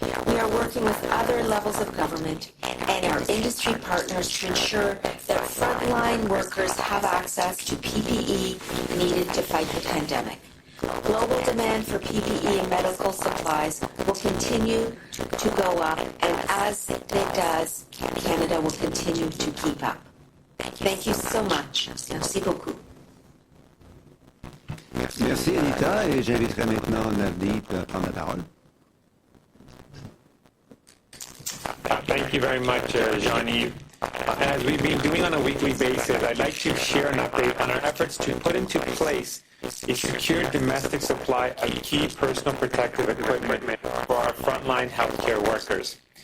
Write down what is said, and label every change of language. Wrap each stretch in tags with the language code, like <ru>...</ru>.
<en>We are working with other levels of government and our industry partners to ensure that frontline workers have access to PPE needed to fight the pandemic. Global demand for PPE and medical supplies will continue to go up, and as it does, Canada will continue to keep up. Thank you so much.</en> <fr>Merci beaucoup. Merci Anita, et j'inviterai maintenant Navdeep à prendre la parole.</fr> <en>Thank you very much, Jean-Yves. As we've been doing on a weekly basis, I'd like to share an update on our efforts to put into place a secure domestic supply of key personal protective equipment for our frontline healthcare workers.</en>